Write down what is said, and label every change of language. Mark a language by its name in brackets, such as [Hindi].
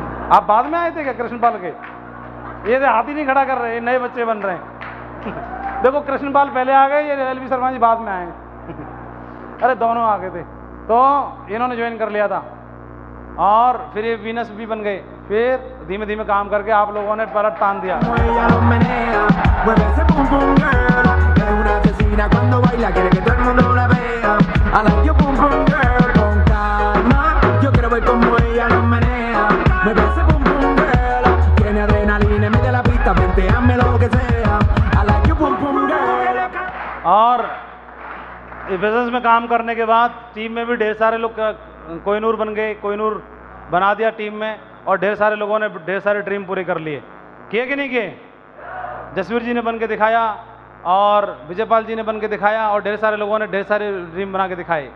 [Hindi] आप बाद में आए थे क्या कृष्ण पाल के? ये हाथ ही नहीं खड़ा कर रहे, नए बच्चे बन रहे हैं। देखो कृष्ण पाल पहले आ गए, ये एलबी शर्मा जी बाद में आए। अरे दोनों आ गए थे, तो इन्होंने ज्वाइन कर लिया था। और फिर ये वीनस भी बन गए। फिर धीमे धीमे काम करके आप लोगों ने पलट तान दिया। [Spanish] Ella lo menea, mueve ese pum pum girl. Es una asesina cuando baila, quiere que todo el mundo la vea. [English] I like you pum pum girl, [Spanish] con calma. Yo quiero ver como ella lo menea, mueve ese pum pum girl. Tiene adrenalina en medio de la pista, venteame lo que sea. [English] I like you pum pum girl. [Hindi] और business में काम करने के बाद team में भी ढेर सारे लोग कोहिनूर बन गए, कोहिनूर बना दिया टीम में। और ढेर सारे लोगों ने ढेर सारे ड्रीम पूरे कर लिए। किए कि नहीं किए? जसवीर जी ने बन के दिखाया, और विजयपाल जी ने बन के दिखाया, और ढेर सारे लोगों ने ढेर सारे ड्रीम बना के दिखाए।